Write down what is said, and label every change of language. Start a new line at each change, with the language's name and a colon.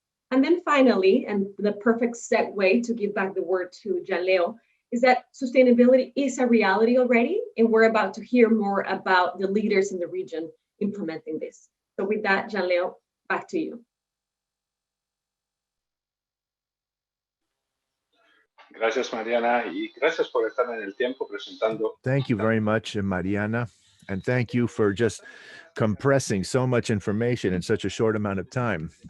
English: And then finally, and the perfect segue to give back the word to Janleo, is that sustainability is a reality already, and we're about to hear more about the leaders in the region implementing this. So with that, Janleo, back to you.
Spanish: Gracias, Mariana, y gracias por estar en el tiempo presentando.
English: Thank you very much, Mariana, and thank you for just compressing so much information in such a short amount of time.